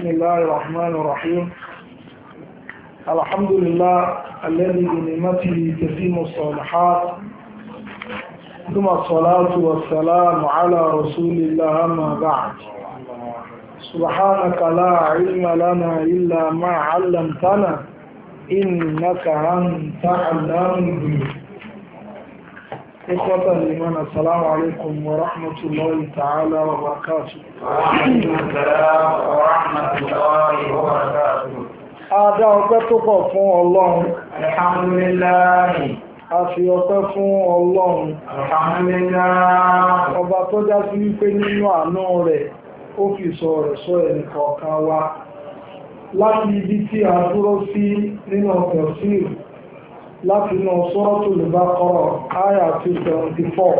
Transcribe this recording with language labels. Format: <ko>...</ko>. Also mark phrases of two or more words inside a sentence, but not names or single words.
<ar>الله الرحمن الرحيم الحمد لله الذي بنعمته تتم الصالحات ثم الصلاة والسلام على رسول الله أما بعد سبحانك لا علم لنا إلا ما علمتنا إنك أنت علام الغيوب إخوة الإيمان السلام عليكم ورحمة الله تعالى وبركاته. وعليكم السلام ورحمة الله وبركاته.</ar> <yo>Adá ọpẹ́ tó pọ̀ fún Ọlọ́run.</yo> <ar>Alhamdulillah.</ar> <yo>A fi ọpẹ́ fún Ọlọ́run.</yo> <ar>Alhamdulillah.</ar> <yo>Ọba tó já sí wípé nínú àánú rẹ̀ ó fi sọ rẹ̀ sọ ẹnìkọ̀ọ̀kan wa. Láti ibi tí a dúró sí nínú tafsir láti inú Suratul Baqarah àyá 274.</yo>